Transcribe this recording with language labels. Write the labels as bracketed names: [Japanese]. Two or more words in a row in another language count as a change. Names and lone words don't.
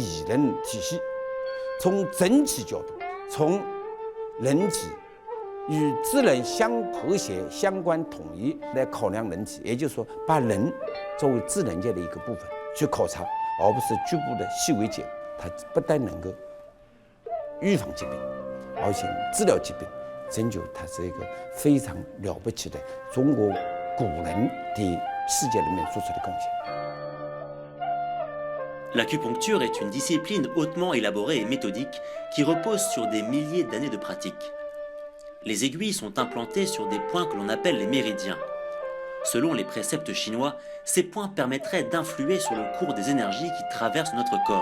[Chinese] 论体系，从整体角度，从人体与自然相和谐、相关统一来考量人体，也就是说，把人作为自然界的一个部分去考察，而不是局部的细微解。它不但能够预防疾病，而且治疗疾病。针灸它是一个非常了不起的中国古人的世界里面做出的贡献。 [French] L'acupuncture est une discipline hautement élaborée et méthodique qui repose sur des milliers d'années de pratique. Les aiguilles sont implantées sur des points que l'on appelle les méridiens. Selon les préceptes chinois, ces points permettraient d'influer sur le cours des énergies qui traversent notre corps.